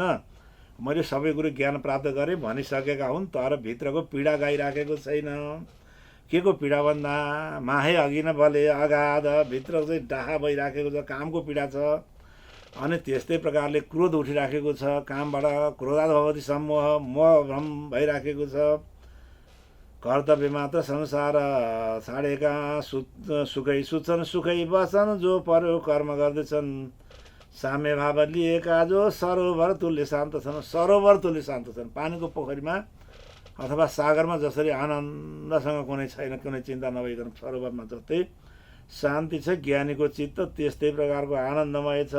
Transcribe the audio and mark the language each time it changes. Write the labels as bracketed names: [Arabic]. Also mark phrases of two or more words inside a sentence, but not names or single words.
[Nepali] मैले सबै कुरो ज्ञान प्राप्त गरेँ भनिसकेका हुन्, तर भित्रको पीडा गाइराखेको छैन। के को पीडा भन्दा माहे अघि न भले अगाध। भित्र चाहिँ डाहा भइराखेको छ, कामको पीडा छ। अनि त्यस्तै प्रकारले क्रोध उठिराखेको छ, कामबाट [Sanskrit] क्रोधाद भवती सम्मोह, [Nepali] मोह भ्रम भइराखेको छ। कर्तव्य मात्र संसार छाडेका सुखै सुत्छन् सुखै बस्छन् जो पर्यो कर्म गर्दैछन्। साम्य भाव लिएका जो सरोवर तुल्य शान्त छन्। सरोवर तुल्य शान्त छन्। पानीको पोखरीमा अथवा सागरमा जसरी आनन्दसँग कुनै छैन, कुनै चिन्ता नभइकन सरोवरमा जस्तै शान्ति छ ज्ञानीको चित्त, त्यस्तै प्रकारको आनन्दमय छ।